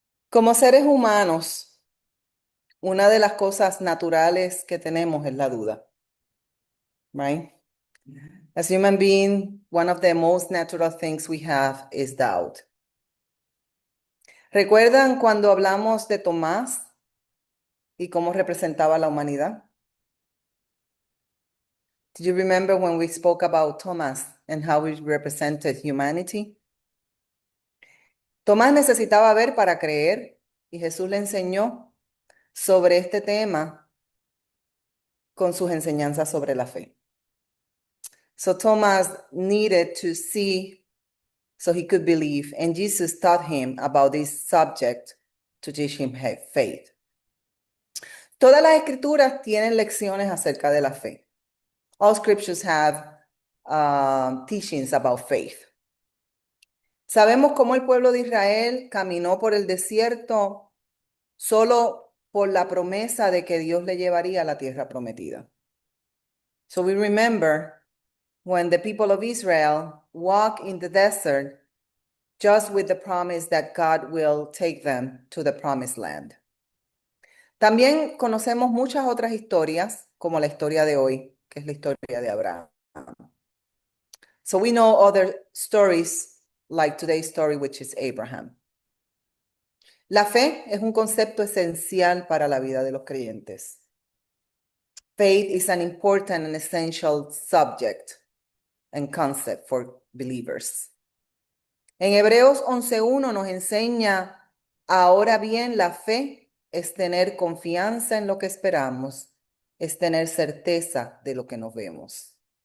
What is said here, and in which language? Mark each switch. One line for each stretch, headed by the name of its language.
Spanish: Como seres humanos, una de las cosas naturales que tenemos es la duda,
English: right? As human being, one of the most natural things we have is doubt.
Spanish: ¿Recuerdan cuando hablamos de Tomás y cómo representaba la humanidad?
English: Do you remember when we spoke about Thomas and how he represented humanity?
Spanish: Tomás necesitaba ver para creer y Jesús le enseñó sobre este tema con sus enseñanzas sobre la fe.
English: So Thomas needed to see so he could believe, and Jesus taught him about this subject to teach him faith.
Spanish: Todas las escrituras tienen lecciones acerca de la fe.
English: All scriptures have teachings about faith.
Spanish: Sabemos cómo el pueblo de Israel caminó por el desierto solo por la promesa de que Dios le llevaría a la tierra prometida.
English: So we remember when the people of Israel walk in the desert just with the promise that God will take them to the promised land.
Spanish: También conocemos muchas otras historias, como la historia de hoy, que es la historia de Abraham.
English: So we know other stories like today's story, which is Abraham.
Spanish: La fe es un concepto esencial para la vida de los creyentes.
English: Faith is an important and essential subject and concept for believers.
Spanish: En Hebreos 11:1 nos enseña, ahora bien, la fe es tener confianza en lo que esperamos, es tener certeza de lo que nos vemos.